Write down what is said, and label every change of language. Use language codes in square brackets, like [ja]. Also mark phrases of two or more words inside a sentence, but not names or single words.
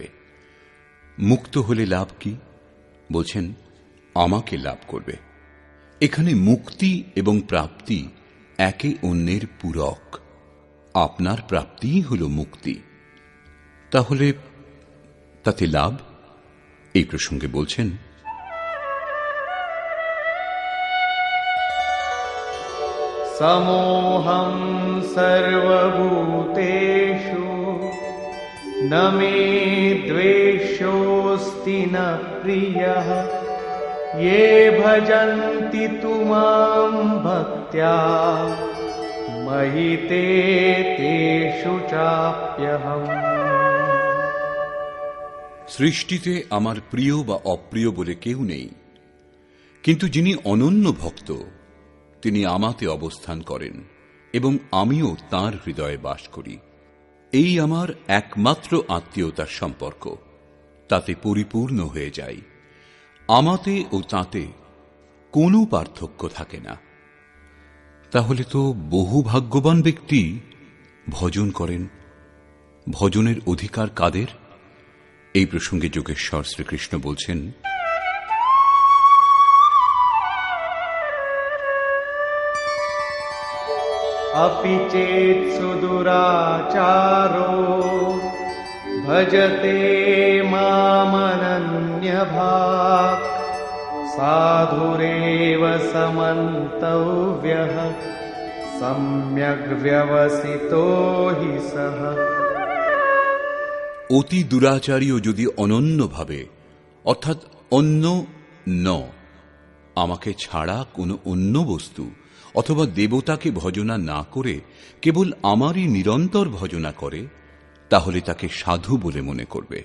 [bn] মুক্ত হলে লাভ কি? বলছেন আমাকে লাভ করবে। এখানে মুক্তি এবং প্রাপ্তি একে অন্যের পূরক। আপনার প্রাপ্তিই হল মুক্তি। তাহলে তাতে লাভ? এই প্রসঙ্গে বলছেন [sa] समोहं सर्वभूतेषु न मे द्वेषोऽस्ति न प्रियः ये भजन्ति तु मां भक्त्या महिते तेषु चाप्यहम्। [bn] সৃষ্টিতে আমার প্রিয় বা অপ্রিয় বলে কেউ নেই, কিন্তু যিনি অনন্য ভক্ত তিনি আমাতে অবস্থান করেন এবং আমিও তাঁর হৃদয়ে বাস করি। এই আমার একমাত্র আত্মীয়তার সম্পর্ক, তাতে পরিপূর্ণ হয়ে যাই। আমাতে ও তাতে কোনো পার্থক্য থাকে না। তাহলে তো বহু ভাগ্যবান ব্যক্তি ভজন করেন। ভজনের অধিকার কাদের? এই প্রসঙ্গে যোগেশ্বর শ্রীকৃষ্ণ বলছেন, [sa] अपि चेत् सुदुराचारो भजते मामनन्यभाक् साधुरेव समन्तव्यः सम्यग् व्यवसितो हि सः। [bn] অতি দুরাচারীও যদি অনন্যভাবে অর্থাৎ অন্য ন আমাকে ছাড়া কোনো অন্য বস্তু অথবা দেবতাকে ভজনা না করে কেবল আমারই নিরন্তর ভজনা করে, তাহলে তাকে সাধু বলে মনে করবে।